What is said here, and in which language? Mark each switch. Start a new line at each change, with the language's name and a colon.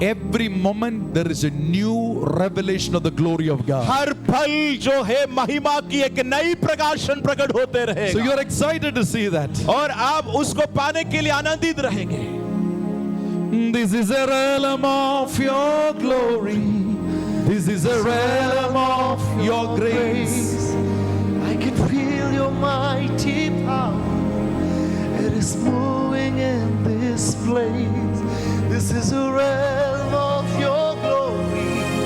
English: Every moment there is a new revelation of the glory of God.
Hindi: हर पल जो है महिमा की एक नई प्रकाशन प्रकट होते
English: So
Hindi: रहेगा,
English: you are excited to see that.
Hindi: और आप उसको पाने के लिए आनंदित रहेंगे।
English: This is a realm of your glory. This is a realm of your grace. I can feel your mighty power. It is moving in this place. This is a realm of your glory.